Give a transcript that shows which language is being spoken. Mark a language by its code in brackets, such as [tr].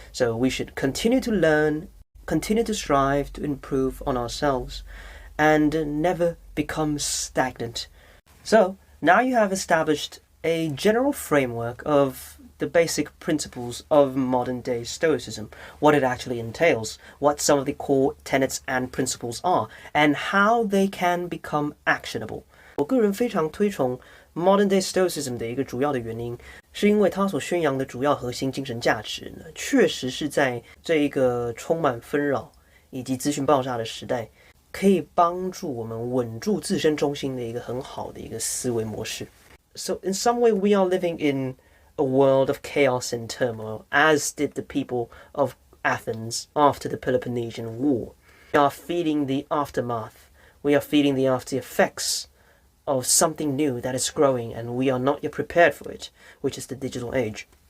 [en] So we should continue to learn, continue to strive to improve on ourselves, and never become stagnant. So now you have established a general framework of the basic principles of modern-day Stoicism, what it actually entails, what some of the core tenets and principles are, and how they can become actionable. [zh] 我个人非常推崇 modern-day Stoicism 的一个主要的原因，是因为它所宣扬的主要核心精神价值呢，确实是在这一个充满纷扰以及资讯爆炸的时代，可以帮助我们稳住自身中心的一个很好的一个思维模式。 [en] So in some way we are living in a world of chaos and turmoil, as did the people of Athens after the Peloponnesian War. We are feeling the aftermath. We are feeling the after effects of something new that is growing, and we are not yet prepared for it, which is the digital age.